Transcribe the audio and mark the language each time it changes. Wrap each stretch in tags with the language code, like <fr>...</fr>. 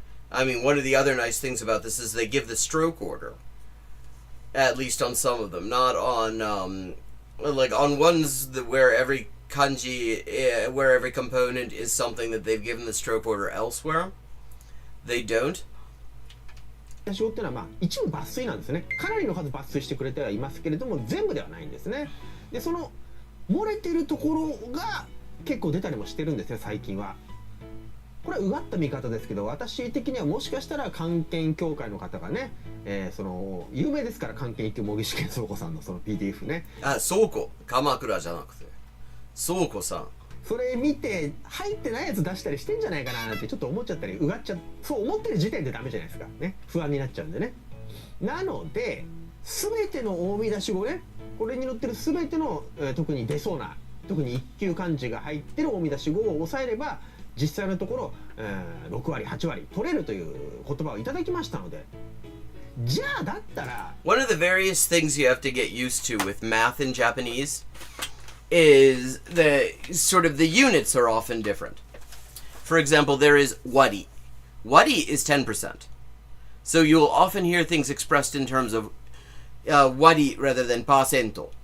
<en>I mean, one of the other nice things about this is they give the stroke order, at least on some of them. Not on, like on ones where every kanji, where every component is something that they've given the stroke order elsewhere. They don't.</en> <ja>私語っていうのはまあ一部抜粋なんですね。かなりの数抜粋してくれてはいますけれども、全部ではないんですね。で、その漏れてるところが結構出たりもしてるんですよ、最近は。これはうがった見方ですけど、私的にはもしかしたら漢検協会の方がね、その有名ですから、漢検一級模擬試験倉庫さんのその PDF ね。あ、倉庫、鎌倉じゃなくて倉庫さん。それ見て入ってないやつ出したりしてんじゃないかななんてちょっと思っちゃったり、うがっちゃそう思ってる時点でダメじゃないですかね。不安になっちゃうんでね。なので全ての大見出し語ね、これに載ってる全ての、特に出そうな、特に一級漢字が入ってる大見出し語を押さえれば実際のところ、6割8割取れるという言葉をいただきましたので、じゃあだったら</ja> <en>One of the various things you have to get used to with math in Japanese is the sort of the units are often different. For example, there is wari. Wari is 10%. So you'll often hear things expressed in terms of wari rather than percento.</en>